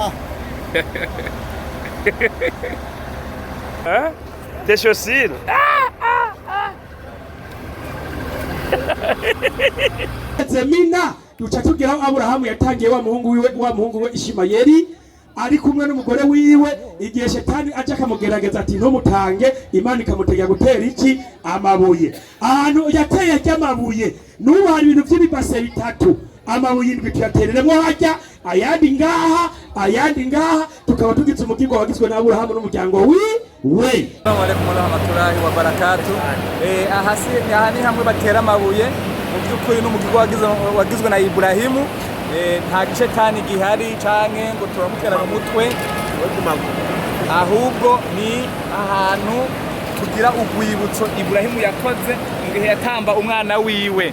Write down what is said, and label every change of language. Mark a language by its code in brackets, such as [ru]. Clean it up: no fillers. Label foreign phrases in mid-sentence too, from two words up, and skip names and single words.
[fr] T'es chaussures? [rn] Mina duca tugira Aburahamu yatangiye wa muhungu we Ishimayeli ari kumwe n'umugore wiwe igihe shetani aje akamugerageza ati ntumutange Imana ikamutegeka gutera iki amabuye ahantu yateye y'amabuye n'ubu hari ibintu by'ibibase bitatu amabuye indwi tuyatereremo hajya ayandi ngaha tukaba tugize umugingo wagizwe na Aburahamu n'umuryango we. [ar] السلام عليكم ورحمة الله وبركاته. [rn] Aha ni hamwe batera amabuye mu by'ukuri n'umugingo wagizwe na Ibrahimu. Nta gice kandi gihari canke ngo turamutera mu mutwe ahubwo ni ahantu tugira urwibutso Ibrahimu yakoze mu gihe yatamba umwana wiwe.